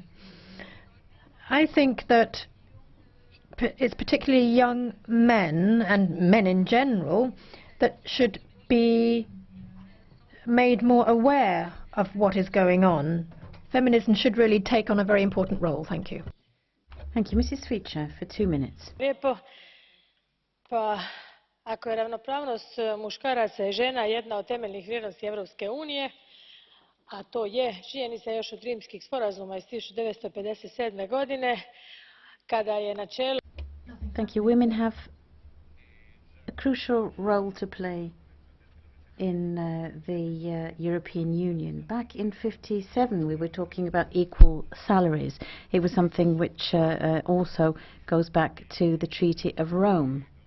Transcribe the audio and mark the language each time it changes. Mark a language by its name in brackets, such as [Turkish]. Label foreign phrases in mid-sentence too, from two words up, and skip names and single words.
[English] I think that it's particularly young men, and men in general, that should be made more aware of what is going on. Feminism should really take on a very important role. Thank you. Thank you. Mrs. Svica, for 2 minutes. [Croatian] Pa, ako je ravnopravnost muškaraca i žena jedna od temeljnih vrijednosti Europske unije, a to je činjenica još od Rimskih sporazuma iz 1957. godine, kada je načelo... [English] Thank you. Women have a crucial role to play in the European Union. Back in 1957, we were talking about equal salaries. It was something which also goes back to the Treaty of Rome.